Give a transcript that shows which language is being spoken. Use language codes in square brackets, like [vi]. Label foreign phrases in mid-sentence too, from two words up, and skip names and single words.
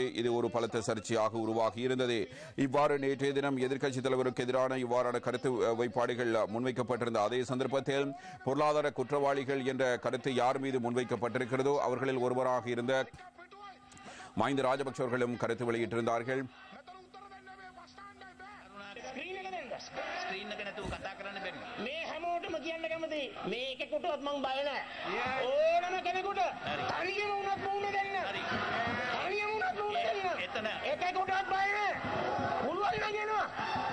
[ta] இது ஒரு பலத்த சர்ச்சையாக உருவாகி இருந்தது. இவ்வாறு நேற்றைய தினம் எதிர்க்கட்சித் தலைவருக்கு எதிரான இவ்வாறான கருத்து வைப்பாடுகள் முன்வைக்கப்பட்டிருந்த அதே சந்தர்ப்பத்தில் பொருளாதார குற்றவாளிகள் என்ற கருத்து யார் மீது முன்வைக்கப்பட்டிருக்கிறதோ அவர்களில் ஒருவராக இருந்த மஹிந்த ராஜபக்ஷ அவர்களும் கருத்து வெளியிட்டிருந்தார்கள். [si] මේ හැමෝටම කියන්න කැමති මේකෙකුටවත් මං බය නැහැ. ඕනම කෙනෙකුට තනියම වුණත් මුණ දෙන්න. තනියම වුණත් මුණ දෙන්න. ඒකෙකුටවත් බය නැහැ. පුළුවන් නම් එනවා.